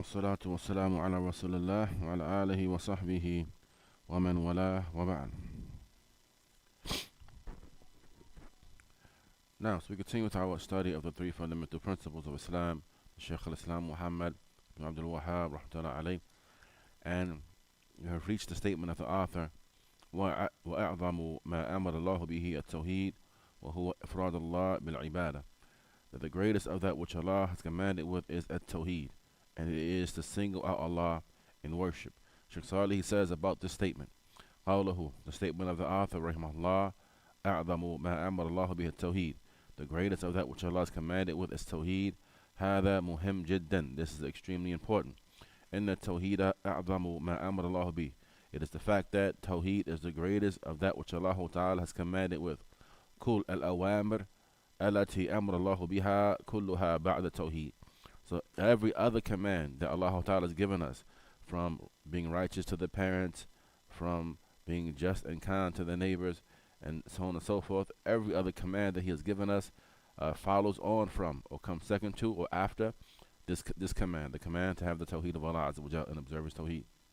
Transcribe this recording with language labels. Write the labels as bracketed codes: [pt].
[ar] والصلاة والسلام على رسول الله وعلى آله وصحبه ومن والاه وبعد. [en] Now, so we continue with our study of the three fundamental principles of Islam, Shaykh al-Islam Muhammad ibn Abdul Wahhab rahmatullahi alayh, and we have reached the statement of the author, [ar] وَأَعْظَمُ مَا أَمَرَ اللَّهُ بِهِ التَّوْحِيدُ وَهُوَ إِفْرَادُ اللَّهِ بِالْعِبَادَةِ, [en] that the greatest of that which Allah has commanded with is at-Tawheed, and it is to single out Allah in worship. Shaykh Salih, he says about this statement, قوله, the statement of the author, rahimahullah, [ar] أعظم ما أمر الله به التوحيد, [en] the greatest of that which Allah has commanded with is Tawheed. [ar] هذا مهم جدا, [en] this is extremely important. [ar] إن التوحيد أعظم ما أمر الله به, [en] it is the fact that Tawheed is the greatest of that which Allah Ta'ala has commanded with. [ar] كل الأوامر التي أمر الله بها كلها بعد التوحيد. [en] So every other command that Allah Ta'ala has given us, from being righteous to the parents, from being just and kind to the neighbors, and so on and so forth, every other command that He has given us follows on from, or comes second to, or after this command, the command to have the Tawheed of Allah Azza wa Jal and observe His Tawheed.